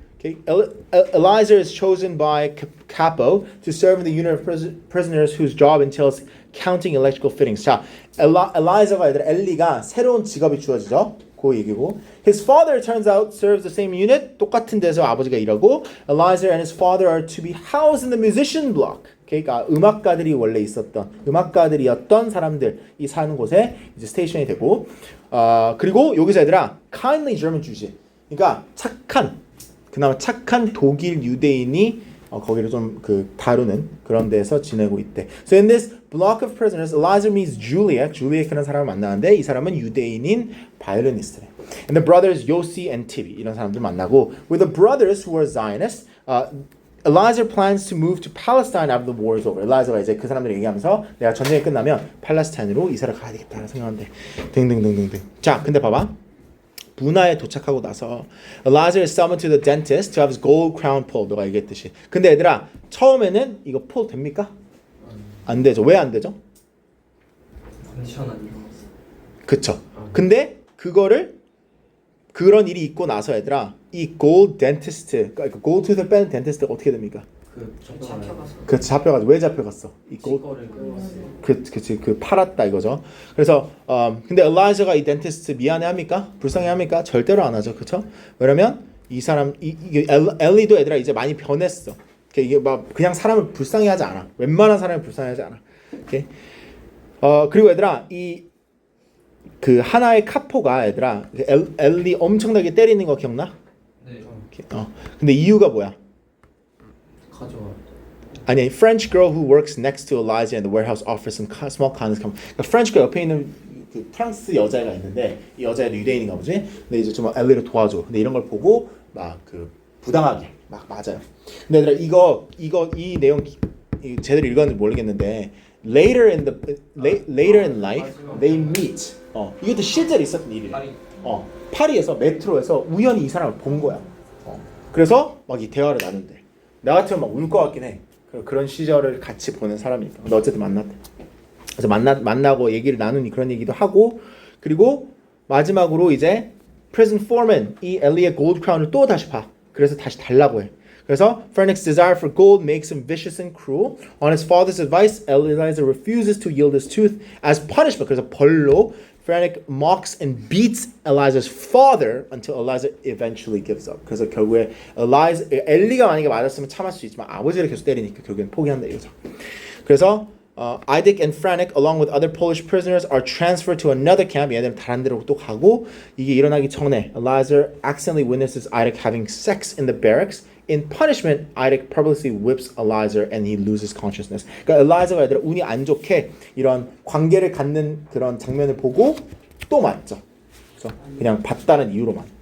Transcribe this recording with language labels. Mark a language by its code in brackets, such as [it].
[en] Okay, Eliza is chosen by Capo to serve in the unit of prisoners whose job entails counting electrical fittings. [ko] 자, Eliza가 얘들아 엘리가 새로운 직업이 주어지죠. 그 얘기고. [en] His father turns out serves the same unit. [ko] 똑같은 데서 아버지가 일하고. [en] Eliza and his father are to be housed in the musician block. [ko] 그러니까 음악가들이 원래 있었던 음악가들이었던 사람들이 사는 곳에 이제 스테이션이 되고. 그리고 여기서 얘들아 [en] kindly German Jews. [ko] 그러니까 그나마 착한 독일 유대인이 거기를 좀 그 다루는 그런 데서 지내고 있대. [en] So in this block of prisoners, Eliza meets Julia. [ko] Julia라는 사람을 만나는데 이 사람은 유대인인 바이올리니스트래. [en] And the brothers Yossi and Tibi [ko] 이런 사람들 만나고 [en] with the brothers who are Zionists, Eliza plans to move to Palestine after the war is over. [ko] 엘리자가 이제 그 사람들 얘기하면서 내가 전쟁이 끝나면 팔레스타인으로 이사를 가야 되겠다는 생각하는데 등등등등등. 자, 근데 봐봐. 분화에 도착하고 나서 [en] Eliza is summoned to the dentist to have his gold crown pulled. [ko] 너가 얘기했듯이. 근데 얘들아 처음에는 이거 pull 됩니까? 안 되죠. 왜 안 되죠? 컨디션 안 좋았어. 그쵸. 근데 그런 일이 있고 나서 얘들아 이 gold dentist, 그러니까 gold tooth 빼는 dentist가 어떻게 됩니까? 그 잡혀가지고 왜 잡혀갔어? 이 gold 그치 그 팔았다 이거죠. 그래서 근데 엘리자가 이 덴티스트 미안해합니까? 불쌍해합니까? 절대로 안 하죠, 그렇죠? 왜냐면 이 사람 이게 엘리도 얘들아 이제 많이 변했어. 이게 막 그냥 사람을 불쌍해하지 않아. 웬만한 사람을 불쌍해하지 않아. 오케이? 그리고 얘들아 이 그 하나의 카포가 얘들아 엘리 엄청나게 때리는 거 기억나? 네. 근데 이유가 뭐야? 가져와. [en] 아니, French girl who works next to Eliza in the warehouse offers some small kindness. [ko] 그러니까 French girl 옆에 있는 그 프랑스 여자가 있는데 이 여자애도 유대인인가 보지. 근데 이제 좀 엘리를 도와줘. 근데 이런 걸 보고 막 그 부당하게 막 맞아요. 근데 얘들아 이 내용 제대로 읽었는지 모르겠는데 [en] later in life they meet. [ko] 이것도 실제로 있었던 일이래. 파리에서 메트로에서 우연히 이 사람을 본 거야. 그래서 막 이 대화를 나눈대. 나 같으면 막 울 것 같긴 해. 그런 시절을 같이 보는 사람이니까. 근데 어쨌든 만났대. 그래서 만나고 얘기를 나누니 그런 얘기도 하고 그리고 마지막으로 이제 prison foreman 이 엘리의 gold crown을 또 다시 봐. 그래서 다시 달라고 해. [en] 그래서 Fenwick's desire for gold makes him vicious and cruel. On his father's advice, Eliza refuses to yield his tooth as punishment. [ko] 그래서 벌로 [en] Frantic mocks and beats Eliza's father until Eliza eventually gives up. [ko] 그래서 결국에 엘리가 만약에 맞았으면 참을 수 있지만 아버지를 계속 때리니까 결국엔 포기한다 이거죠. 그래서 [en] Isaac and Frantic, along with other Polish prisoners, are transferred to another camp. [ko] 얘네들은 다른 데로 또 가고 이게 일어나기 전에 [en] Eliza accidentally witnesses Isaac having sex in the barracks. In punishment, Isaac purposely whips Eliza and he loses consciousness. [ko] 그러니까 엘리자가 얘들아 운이 안 좋게 이런 관계를 갖는 그런 장면을 보고 또 맞죠. 그래서 그냥 봤다는 이유로만.